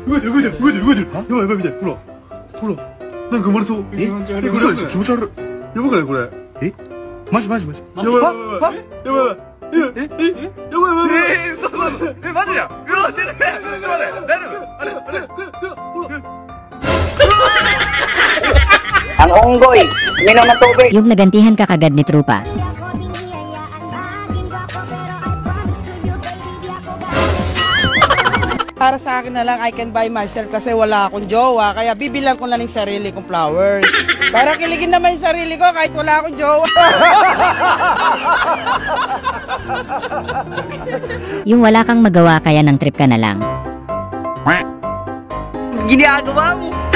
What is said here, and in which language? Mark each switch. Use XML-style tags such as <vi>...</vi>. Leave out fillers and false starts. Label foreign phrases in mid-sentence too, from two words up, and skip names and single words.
<ja>なんか生まれそう。嘘でしょ、気持ち悪い。やばくないこれ。マジ。やばい。マジや。うわ、出る。ちょっと待って。大丈夫。あれ。</ja> <tl>Ang unggoy, minom ng tubig. Yung nagantihan ka kagad ni Trupa. Para sa akin na lang,</tl> <en>I can buy myself</en> <tl>kasi wala akong jowa. Kaya bibilang ko na ng sarili kong flowers. Para kiligin naman yung sarili ko kahit wala akong jowa. Yung wala kang magawa kaya ng trip ka na lang. Ginagawa mo.</tl>